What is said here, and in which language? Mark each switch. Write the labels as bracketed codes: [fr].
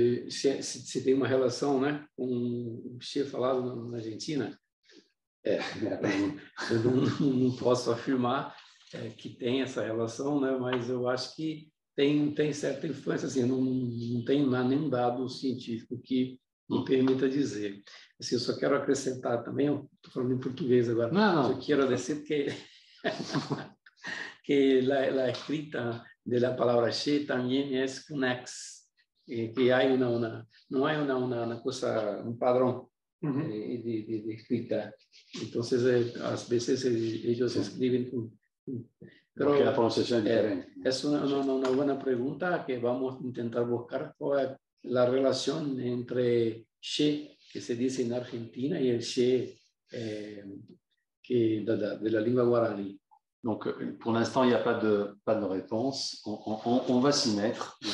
[pt] Se tem uma relação, né, com o Che falado na Argentina, eu não posso afirmar que tem essa relação, né, mas eu acho que tem certa influência, assim, não tem nenhum dado científico que me permita dizer. Assim, eu só quero acrescentar também, estou falando em português agora, eu quero dizer que [es] la escrita de la palabra she también es connects, que hay no hay una cosa, un padrón de escrita. Entonces, a veces ellos escriben pero la pronunciación es diferente. Es una buena pregunta que vamos a intentar buscar la relación entre she, que se dice en Argentina, y el she de la lengua guaraní. [fr] Donc, pour l'instant, il n'y a pas de réponse. On va s'y mettre.